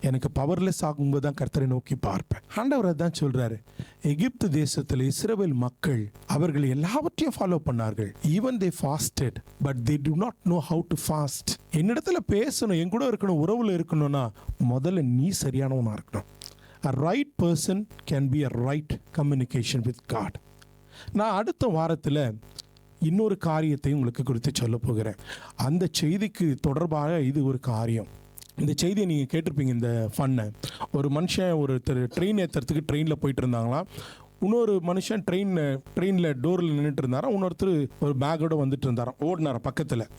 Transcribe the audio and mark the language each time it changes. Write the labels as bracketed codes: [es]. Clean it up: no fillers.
[ta] எனக்கு பவர்லெஸ் ஆகும்போது தான் கர்த்தரை நோக்கி பார்ப்பேன். ஆண்டவர் தான் சொல்றாரு. எகிப்து தேசத்தில் இஸ்ரவேல் மக்கள் அவர்கள் எல்லாவற்றையும் follow பண்ணார்கள். [en] Even they fasted but they do not know how to fast. [ta] என்னிடத்துல பேசணும், என் கூட இருக்கணும், உறவுல இருக்கணும்னா முதல்ல நீ சரியானவனா இருக்கணும். [en] A right person can be a right communication with God. [ta] நான் அடுத்த வாரத்தில் இன்னொரு காரியத்தை உங்களுக்கு குறித்து சொல்ல போகிறேன். அந்த செய்திக்கு தொடர்பாக இது ஒரு காரியம். இந்த செய்தியை நீங்கள் கேட்டிருப்பீங்க. இந்த ஃபன்னை ஒரு மனுஷன் ஒருத்தர் ட்ரெயின் ஏற்றுறதுக்கு ட்ரெயினில் போயிட்டு இருந்தாங்களாம். இன்னொரு மனுஷன் ட்ரெயினில் டோரில் நின்றுட்டு இருந்தாராம். இன்னொருத்தர் ஒரு பேக்கோட வந்துட்டு இருந்தாராம், ஓடினாராம் பக்கத்தில்.